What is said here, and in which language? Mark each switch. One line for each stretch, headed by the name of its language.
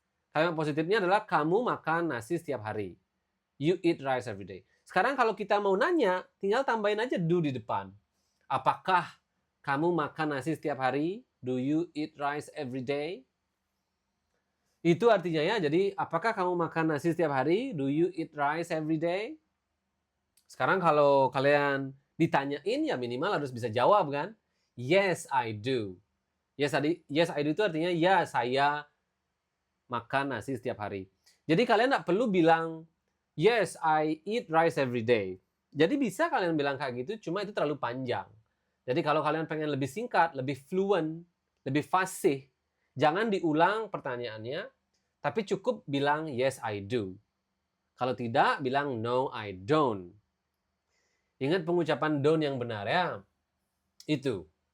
Indonesian: Kalimat positifnya adalah kamu makan nasi setiap hari.
English: You eat rice every day.
Indonesian: Sekarang kalau kita mau nanya, tinggal tambahin aja do di depan. Apakah kamu makan nasi setiap hari?
English: Do you eat rice every day?
Indonesian: Itu artinya ya, jadi apakah kamu makan nasi setiap hari?
English: Do you eat rice every day?
Indonesian: Sekarang kalau kalian ditanyain, ya minimal harus bisa jawab kan?
English: Yes, I do. Yes, I do
Indonesian: itu artinya ya, saya makan nasi setiap hari. Jadi kalian nggak perlu bilang,
English: yes, I eat rice every day.
Indonesian: Jadi bisa kalian bilang kayak gitu, cuma itu terlalu panjang. Jadi kalau kalian pengen lebih singkat, lebih fluent, lebih fasih, jangan diulang pertanyaannya, tapi cukup bilang
English: yes, I do.
Indonesian: Kalau tidak, bilang
English: no, I don't.
Indonesian: Ingat pengucapan don't yang benar ya. Itu.